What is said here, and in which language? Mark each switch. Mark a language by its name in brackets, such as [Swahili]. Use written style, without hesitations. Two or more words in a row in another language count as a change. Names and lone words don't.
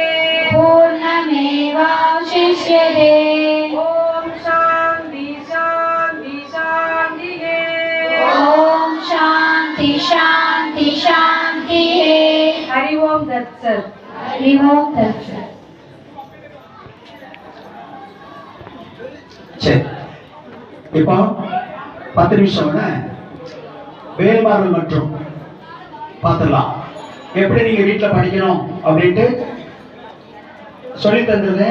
[Sanskrit] पूर्णमेवावशिष्यते ओम् शान्ति शान्ति शान्तिये ॐ शान्ति शान्ति शान्तिः हरि ओम् तत् सत्. हरि ओं तत्सत् [Tamil] சரி இப்போ 10 நிமிஷம் வேல்மாறல் மற்றும் பார்த்துடலாம் எப்படி நீங்க வீட்டுல படிக்கணும் அப்படின்ட்டு சொல்லி தந்துருந்தேன்.